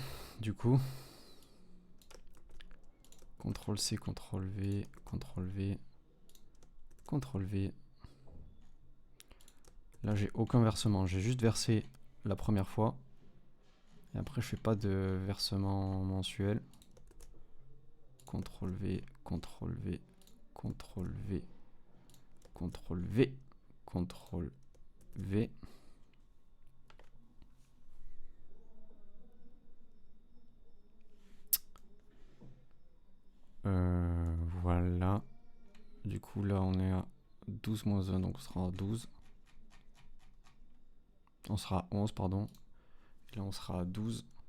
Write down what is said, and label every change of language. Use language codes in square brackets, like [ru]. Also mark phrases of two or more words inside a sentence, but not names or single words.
[fr] Du coup, CTRL-C, CTRL-V, CTRL-V, CTRL-V. Là, j'ai aucun versement. J'ai juste versé la première fois. Et après, je fais pas de versement mensuel. CTRL-V, CTRL-V, CTRL-V, CTRL-V, CTRL-V. Voilà. Du coup, là, on est à 12 moins 1, donc on sera à 12. On sera à 11, pardon. Et là, on sera à 12.